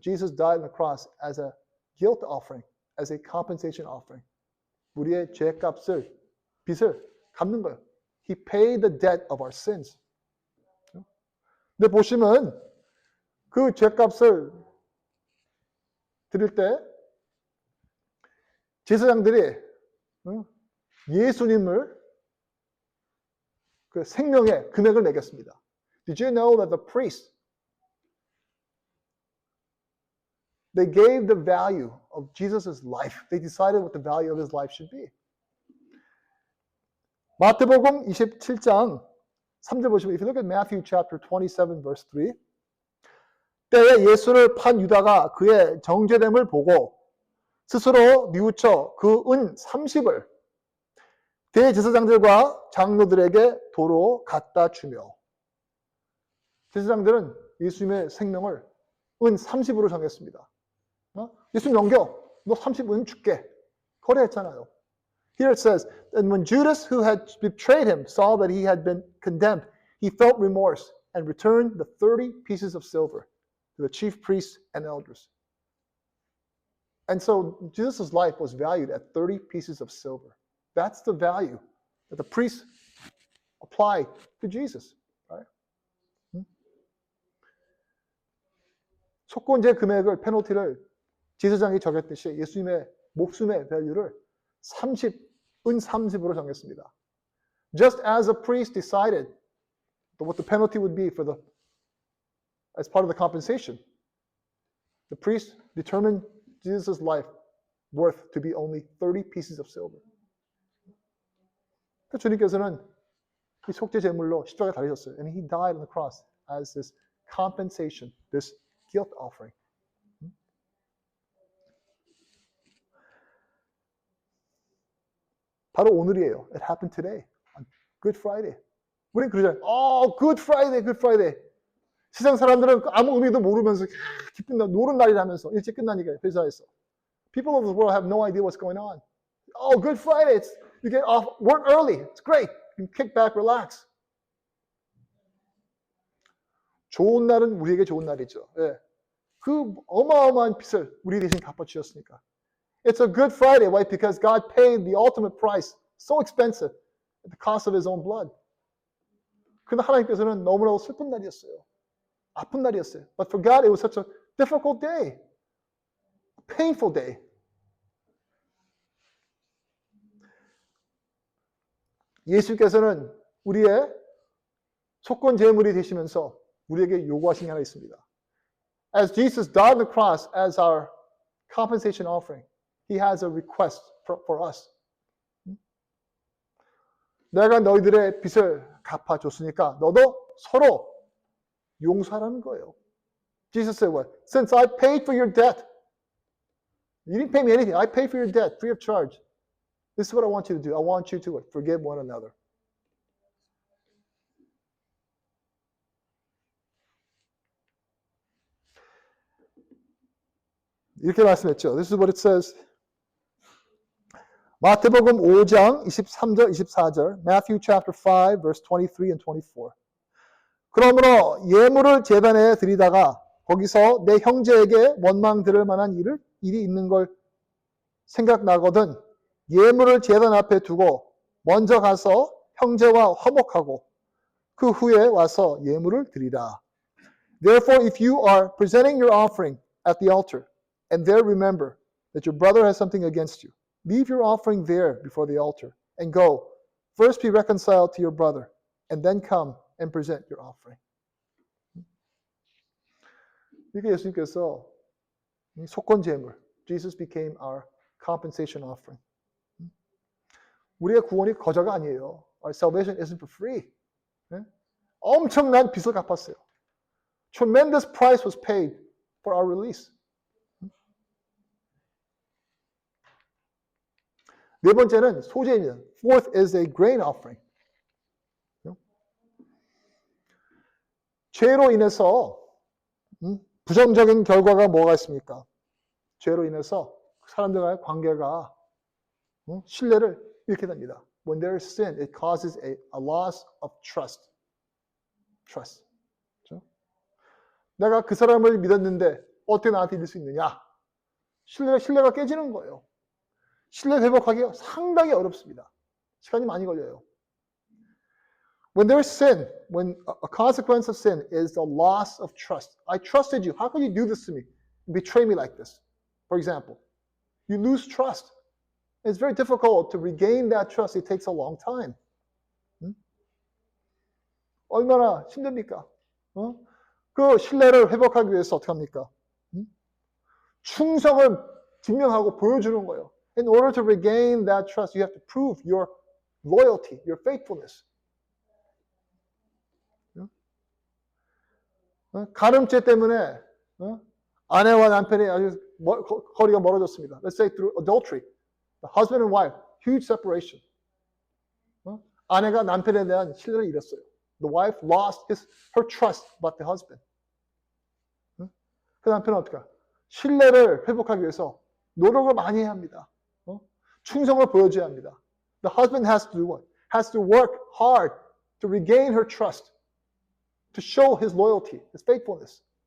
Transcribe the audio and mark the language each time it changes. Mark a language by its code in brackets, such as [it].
[en] Jesus died on the cross as a guilt offering, as a compensation offering. [ko] 우리의 죄값을, 빚을 갚는 거예요. [en] He paid the debt of our sins. [ko] 근데 보시면 그 죄값을 드릴 때 제사장들이 예수님을 그 생명의 금액을 매겼습니다. [en] Did you know that the priests they gave the value of Jesus' life. They decided what the value of his life should be. [ko] 마태복음 27장 3절 보시면 [en] if you look at Matthew chapter 27 verse 3 [ko] 때에 예수를 판 유다가 그의 정죄됨을 보고 스스로 뉘우쳐 그 은 30을 대제사장들과 장로들에게 도로 갖다 주며 제사장들은 예수님의 생명을 은 30으로 정했습니다. 예수님 넘겨. 너 30은 줄게. 거래했잖아요. [en] Here it says, and when Judas, who had betrayed him, saw that he had been condemned, he felt remorse and returned the 30 pieces of silver to the chief priests and elders. And so Jesus' life was valued at 30 pieces of silver. That's the value that the priests applied to Jesus. Right? [ko] 속건제 금액을, 페널티를 제사장이 정했듯이 예수님의 목숨의 밸류를 30은 30으로 정했습니다. [en] Just as a priest decided what the penalty would be for as part of the compensation, the priest determined Jesus' life worth to be only 30 pieces of silver. [ko] 주님께서는 이 속죄 제물로 십자가에 달리셨어요. [en] And he died on the cross as this compensation, this guilt offering. [ko] 바로 오늘이에요. [en] It happened today, on Good Friday. [ko] 우린 그러잖아요. [en] Good Friday, Good Friday. [ko] 세상 사람들은 아무 의미도 모르면서 기쁜 날, 노는 날이라면서 일찍 끝나니까 회사에서. [en] People of the world have no idea what's going on. Good Friday. You get off work early. It's great. You can kick back, relax. [ko] 좋은 날은 우리에게 좋은 날이죠. 예. 그 어마어마한 빚을 우리 대신 갚아주셨으니까. [en] It's a good Friday, right? Because God paid the ultimate price, so expensive, at the cost of his own blood. [ko] 그런데 하나님께서는 너무나도 슬픈 날이었어요. 아픈 날이었어요. [en] But for God, it was such a difficult day, a painful day. [ko] 예수께서는 우리의 속건 제물이 되시면서 우리에게 요구하신 게 하나 있습니다. [en] As Jesus died on the cross as our compensation offering. He has a request for us. [ko] 내가 너희들의 빚을 갚아줬으니까 너도 서로 용서하라는 거예요. [en] Jesus said what? Since I paid for your debt. You didn't pay me anything. I paid for your debt free of charge. This is what I want you to do. I want you to what? Forgive one another. [ko] 이렇게 말씀했죠. [en] This is what it says. [ko] 마태복음 5장 23절 24절, [en] Matthew chapter 5 verse 23 and 24. [ko] 그러므로 예물을 제단에 드리다가 거기서 내 형제에게 원망 들을 만한 일이 있는 걸 생각나거든 예물을 제단 앞에 두고 먼저 가서 형제와 화목하고 그 후에 와서 예물을 드리라. [en] Therefore, if you are presenting your offering at the altar and there remember that your brother has something against you, leave your offering there before the altar and go. First be reconciled to your brother and then come and present your offering. [ko] 이게 예수님께서 속건 제물, [en] Jesus became our compensation offering. [ko] 우리의 구원이 거저가 아니에요. [en] Our salvation isn't for free. [ko] 엄청난 빚을 갚았어요. [en] Tremendous price was paid for our release. [ko] 네 번째는 소제입니다. [en] Fourth is a grain offering. [ko] 죄로 인해서 부정적인 결과가 뭐가 있습니까? 죄로 인해서 사람들과의 관계가 신뢰를 잃게 됩니다. [en] When there is sin, it causes a loss of trust. Trust. [ko] 그렇죠? 내가 그 사람을 믿었는데 어떻게 나한테 믿을 수 있느냐? 신뢰가 깨지는 거예요. 신뢰 회복하기가 상당히 어렵습니다. 시간이 많이 걸려요. [en] When there is sin, when a consequence of sin is the loss of trust. I trusted you. How could you do this to me? Betray me like this. For example, you lose trust. It's very difficult to regain that trust. It takes a long time. [ko] 얼마나 힘듭니까? 그 신뢰를 회복하기 위해서 어떻게 합니까? 충성을 증명하고 보여주는 거예요. [en] In order to regain that trust, you have to prove your loyalty, your faithfulness. [ko] 간음죄 때문에 아내와 남편이 아주 거리가 멀어졌습니다. [en] Let's say through adultery. The husband and wife, huge separation. [ko] 아내가 남편에 대한 신뢰를 잃었어요. [en] The wife lost her trust about the husband. [ko] 그 남편은 어떻게 할까? 신뢰를 회복하기 위해서 노력을 많이 해야 합니다. 충성을 보여줘야 합니다. [en] The husband has to do what? Has to work hard to regain her trust, to show his loyalty, his faithfulness.